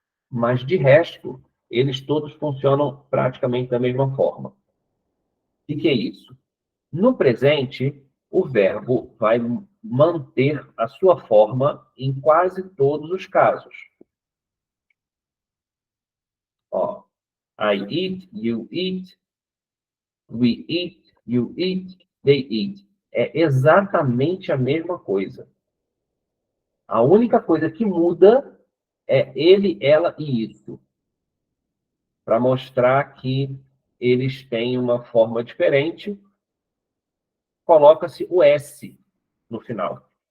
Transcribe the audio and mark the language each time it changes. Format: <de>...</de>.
<pt>Mas, de resto, eles todos funcionam praticamente da mesma forma. O que é isso? No presente, o verbo vai manter a sua forma em quase todos os casos.</pt> <en>Ó, I eat, you eat, we eat, you eat, they eat.</en> <pt>É exatamente a mesma coisa. A única coisa que muda é ele, ela e isso. Para mostrar que eles têm uma forma diferente, coloca-se o S no final.</pt>